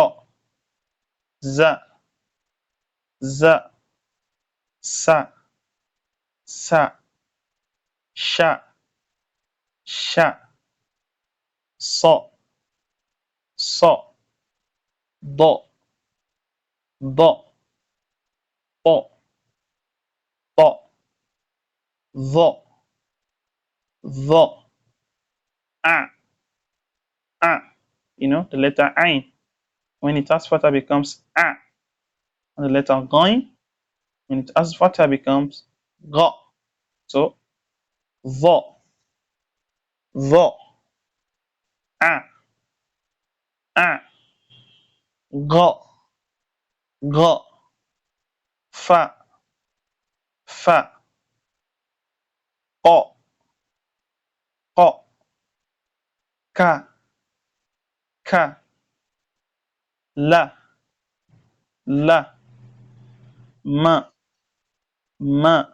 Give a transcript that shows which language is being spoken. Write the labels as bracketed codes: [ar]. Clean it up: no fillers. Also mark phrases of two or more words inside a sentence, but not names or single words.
[ar] za, za, sa, sa, sha, sha, so, so, do, do, po, po, vo, vo, a, a. [en] The letter ain. When it has fatha becomes a. And the letter ghain, when it has fatha becomes gha. [ar] So vo, vo, a, a, gha, gha, fa, fa, qa, qa, ka, ka, la, la, ma, ma,